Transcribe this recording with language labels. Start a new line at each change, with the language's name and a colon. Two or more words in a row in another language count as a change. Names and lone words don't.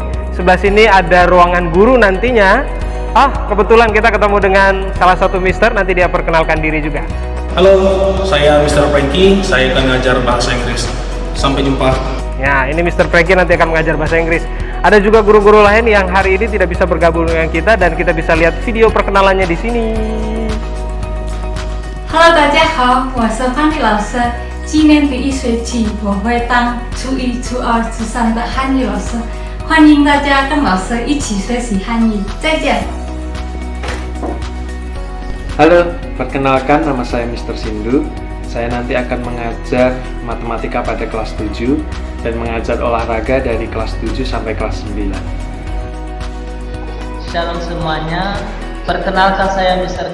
Indonesian: Sebelah sini ada ruangan guru nantinya. Kebetulan kita ketemu dengan salah satu Mister, nanti dia perkenalkan diri juga. Halo, saya Mr. Frankie, saya akan mengajar bahasa Inggris. Sampai jumpa. Ya, ini Mr. Frankie nanti akan mengajar bahasa Inggris. Ada juga guru-guru lain yang hari ini tidak bisa bergabung dengan kita dan kita bisa lihat video perkenalannya di sini.
Chinese: Hello， 大家好，我是范丽老师。今年第1学期我会当初1、初2、初3的汉语老师，欢迎大家跟老师一起学习汉语。再见。
Indonesian: Halo, perkenalkan nama saya Mr. Sindu. Saya nanti akan mengajar matematika pada kelas 7 dan mengajar olahraga dari kelas 7 sampai kelas 9. Shalom semuanya, perkenalkan saya Mr.